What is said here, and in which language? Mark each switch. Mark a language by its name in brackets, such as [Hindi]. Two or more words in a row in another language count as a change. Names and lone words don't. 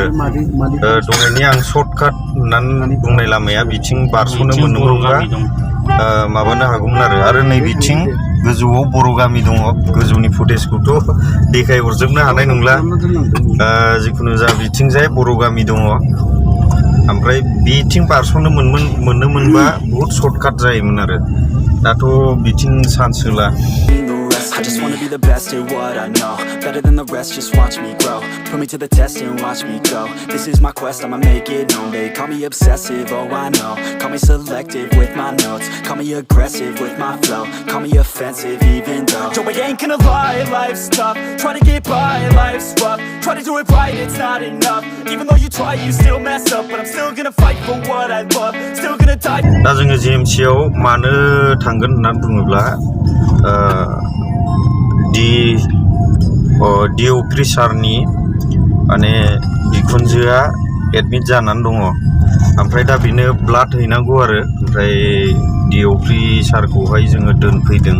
[Bodo] दहायनि आं सर्टकाट होननानै बुंनाय लामाया बिथिं बारस'नो मोनोमोनबा माबानो हागौमोन आरो नै बिथिं गोजौआव बर' गामि दङ। गोजौनि फुटेजखौथ' देखायहरजोबनो हानाय नंला, जिखुनु जा बिथिंजाय बर' गामि दङ। ओमफ्राय बिथिं बारस'नो मोनोमोनबा बहुद सर्टकाट जायोमोन आरो, दाथ' बिथिं चान्स होला। [English] I just wanna be the best at what I know, better than the rest, just watch me grow. Put me to the test and watch me go. This is my quest, I'ma make it known. They call me obsessive, oh I know. Call me selective with my notes. Call me aggressive with my flow. Call me offensive even though Joe, I ain't gonna lie, life's tough. Try to get by, life's rough. Try to do it right, it's not enough. Even though you try, you still mess up. But I'm still gonna fight for what I love. Still gonna die. [Bodo] दा जोङो GMCआव मानो थांगोन होननानै बुङोब्ला DOP सारनि माने बिखुनजोआ एडमिट जानानै दङ ओमफ्राय दा बेनो ब्लाड हैनांगौ आरो ओमफ्राय DOP सारखौहाय जोङो दोनफैदों